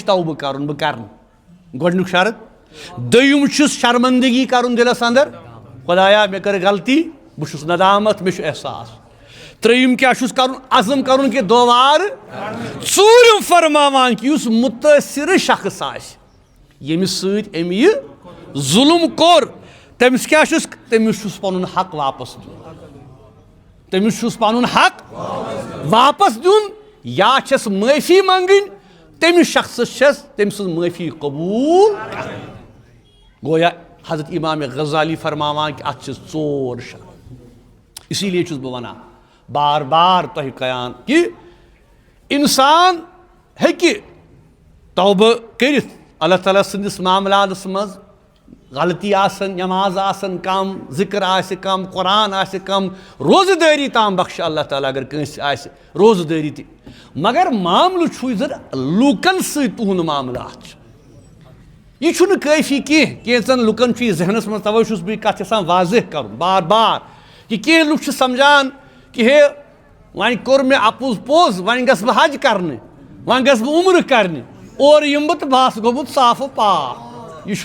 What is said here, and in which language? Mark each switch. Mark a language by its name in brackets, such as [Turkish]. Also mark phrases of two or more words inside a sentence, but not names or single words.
[Kashmiri] توبہٕ کرُن بہٕ کرٕ نہٕ گۄڈنیُک شرط دوٚیِم چھُس شرمندگی کرُن دِلس انٛدر خۄدایا مےٚ کٔر غلطی بہٕ چھُس ندامت مےٚ چھُ احساس ترٛیٚیِم کیٛاہ چھُس کرُن عزم کرُن کہ دوبارٕ ژوٗرِم فرماوان کہ یُس مُتٲثِرٕ شخص آسہِ ییٚمِس سۭتۍ أمۍ یہِ ظُلم کوٚر تٔمِس کیٛاہ چھُس تٔمِس چھُس پنُن حق واپس دیُن تٔمِس چھُس پنُن حق واپس دیُن یا چھس معافی منگن تمس شخص چھس تم سن معافی قبول گویا حضرت امام غزالی فرماوان کہ ات ژور شرط اسی لیے چھس بہ ونان بار بار تہ قیان کہ انسان ہیکہ توبہ کرت اللہ تعالیٰ سندس معاملاتس مز غلطی آسن نماز آسن کم ذکر آسہ کم قرآن آسہ کم روزہ داری تام بخش اللہ تعالیٰ اگر کنس آسہ روزہ داری تہ مگر معاملہ چھُ زن لوکن سۭتۍ تُہُنٛد معاملات یہ چھُنہٕ کٲفی کینٛہہ کینٛژن لُکن چھُ یہ ذہنس منٛز توے چھُس بہٕ کتھ یژھان واضح کرُن بار بار کہ کینٛہہ لُکھ چھِ سمجھان کہ ہے وۄنۍ کوٚر مےٚ اپُز پوٚز وۄنۍ گژھٕ بہٕ حج کرنہِ وۄنۍ گژھٕ بہٕ عمرٕ کرنہِ اورٕ یِمہٕ بہٕ تہٕ بہٕ آسہٕ گوٚمُت صاف و پاک یہ